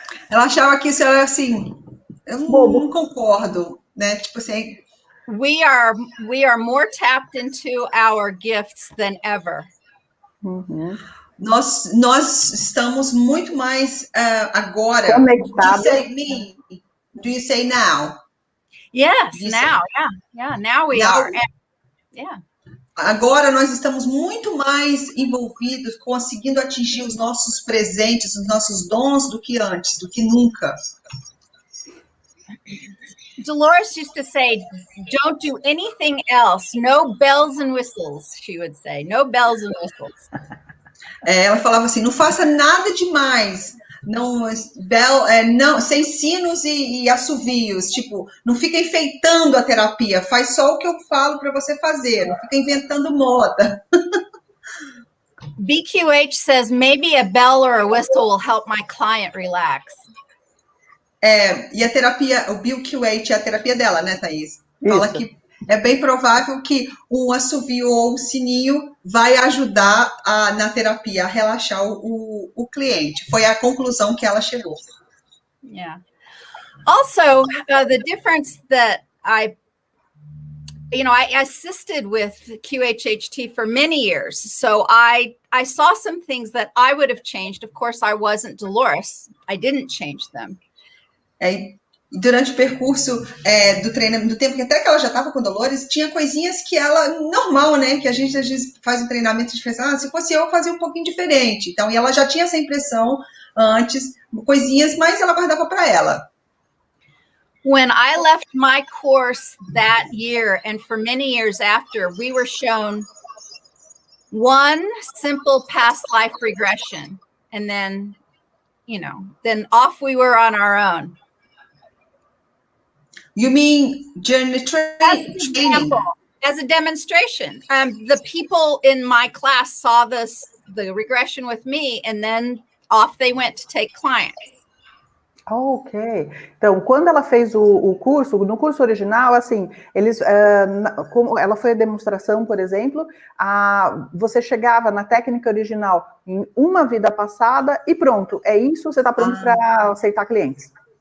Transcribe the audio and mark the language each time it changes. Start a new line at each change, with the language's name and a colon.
Portuguese: Ela achava que isso era assim, eu não concordo. Né? Tipo assim,
English: we are more tapped into our gifts than ever. Uhum.
Portuguese: Nós estamos muito mais agora. Conectados.
English: Do you say now? Yes, now. Yeah. Now we are. Yeah.
Portuguese: Agora nós estamos muito mais envolvidos, conseguindo atingir os nossos presentes, os nossos dons do que antes, do que nunca.
English: Dolores used to say, don't do anything else. No bells and whistles, she would say. No bells and whistles.
Portuguese: Ela falava assim, não faça nada demais. Não, sem sinos e assovios. Tipo, não fica enfeitando a terapia. Faz só o que eu falo para você fazer. Não fica inventando moda.
English: BQH says, maybe a bell or a whistle will help my client relax.
Portuguese: E a terapia, o BQH é a terapia dela, né, Thaís? Fala que é bem provável que um assovio ou um sininho vai ajudar na terapia a relaxar o cliente. Foi a conclusão que ela chegou.
English: Yeah. Also, the difference that I assisted with QHHT for many years. So I saw some things that I would have changed. Of course, I wasn't Dolores. I didn't change them.
Portuguese: Durante o percurso do treinamento, do tempo que até que ela já estava com Dolores, tinha coisinhas que ela, normal, né, que a gente às vezes faz um treinamento e pensa, se fosse eu fazia um pouquinho diferente. Então, e ela já tinha essa impressão antes, coisinhas, mas ela guardava para ela.
English: When I left my course that year, and for many years after, we were shown one simple past life regression, and then off we were on our own. You mean journey training? As a demonstration. The people in my class saw the regression with me, and then off they went to take clients. Ok.
Portuguese: Então, quando ela fez o curso, no curso original, assim, como ela foi a demonstração, por exemplo, você chegava na técnica original em uma vida passada e pronto, é isso, você está pronto para aceitar clientes.